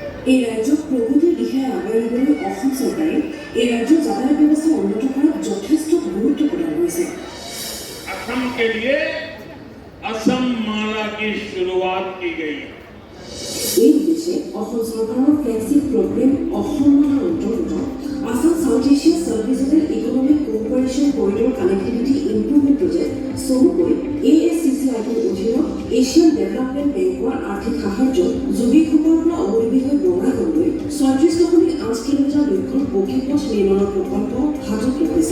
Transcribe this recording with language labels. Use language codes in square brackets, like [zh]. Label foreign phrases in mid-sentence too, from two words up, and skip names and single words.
[as] এই ৰাজ্যক প্ৰগতিৰ দিশে আগুৱাই নিবলৈ অসম চৰকাৰে এই ৰাজ্যৰ যাতায়াত ব্যৱস্থা উন্নত কৰাত যথেষ্ট গুৰুত্ব প্ৰদান কৰিছে। [hi] असम के लिए असम माला की शुरुआत की गई। [as] এই উদ্দেশ্যে অসম চৰকাৰৰ [en] flagship program [as] অসম মালাৰ অন্তৰ্গত আসাম সাউথ এছিয়া সাব-ৰিজনেল ইকনমিক কোঅপাৰেশ্যন কৰিডৰ কানেক্টিভিটি ইম্প্ৰুভমেণ্ট প্ৰজেক্ট চমুকৈ ASCCIৰ অধীনত এছিয়ান ডেভেলপমেণ্ট বেংকৰ আৰ্থিক সাহায্য যোগীঘোষৰ পৰা অমূল্যভাৱে বঙাইগাঁৱলৈ 36.8 কিলোমিটাৰ দৈৰ্ঘ্যৰ পকী পথ নিৰ্মাণৰ প্ৰকল্প হাতত লৈছে।